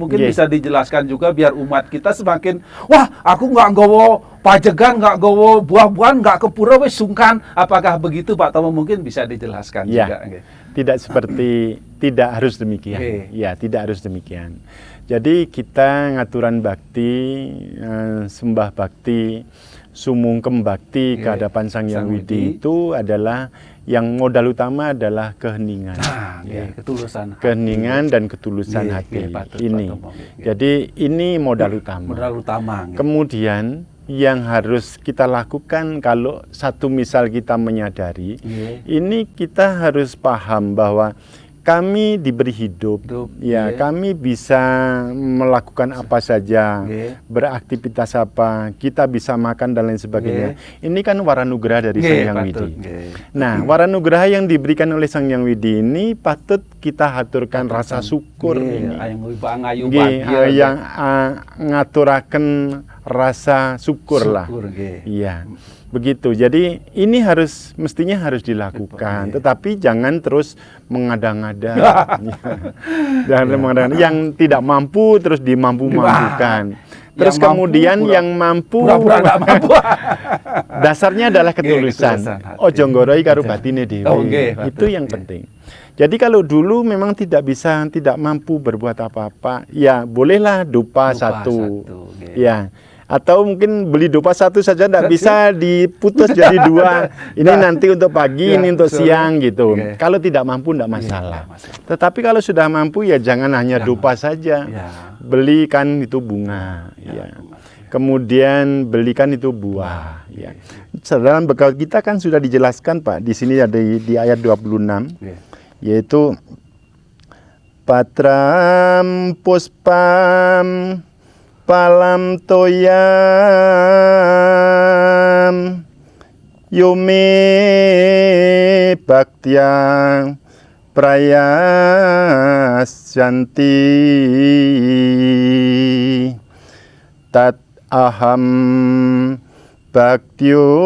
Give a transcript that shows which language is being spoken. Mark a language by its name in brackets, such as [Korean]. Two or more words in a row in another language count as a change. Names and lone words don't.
[Indonesian] Mungkin bisa dijelaskan juga biar umat kita semakin, [Javanese] wah aku nggak gowo pajegan, nggak gowo buah-buahan, nggak ke pura wes sungkan. [Indonesian] Apakah begitu Pak Tomo? Mungkin bisa dijelaskan juga. Tidak harus demikian. Ya, tidak harus demikian. Jadi kita ngaturan bakti, sembah bakti, sumungkem bakti ke hadapan Sang Hyang Widi itu adalah yang modal utama adalah keheningan. Ketulusan. Keheningan dan ketulusan hati. Ini. Jadi ini modal utama. Kemudian yang harus kita lakukan kalau satu misal kita menyadari, ini kita harus paham bahwa kami diberi hidup, ya, kami bisa melakukan apa saja, beraktivitas apa, kita bisa makan dan lain sebagainya. Ini kan waranugraha dari Sang Hyang Widi. Nah, waranugraha yang diberikan oleh Sang Hyang Widi ini patut kita haturkan rasa syukur ini. Yang ngaturaken rasa syukur lah. Iya. Begitu. Jadi ini mestinya harus dilakukan, tetapi jangan terus mengada-ngada. Jangan mengada-ngada. Yang tidak mampu terus dimampu-mampukan. Terus kemudian yang mampu, dasarnya adalah ketulusan. [Javanese] Ojo nggoroi karo batine dhewe. [Indonesian] Itu yang penting. Jadi kalau dulu memang tidak mampu berbuat apa-apa, ya bolehlah dupa satu. Ya. Atau mungkin beli dupa satu saja tidak bisa diputus jadi dua. Ini nanti untuk pagi, ini untuk siang gitu. Kalau tidak mampu tidak masalah. Tetapi kalau sudah mampu ya jangan hanya dupa saja. Belikan itu bunga. Kemudian belikan itu buah. Dalam bekal kita kan sudah dijelaskan Pak. Di sini ada di ayat 26. [Sanskrit] Yaitu patram puspam palam toyam yume baktyang prayasyanti tat aham baktyo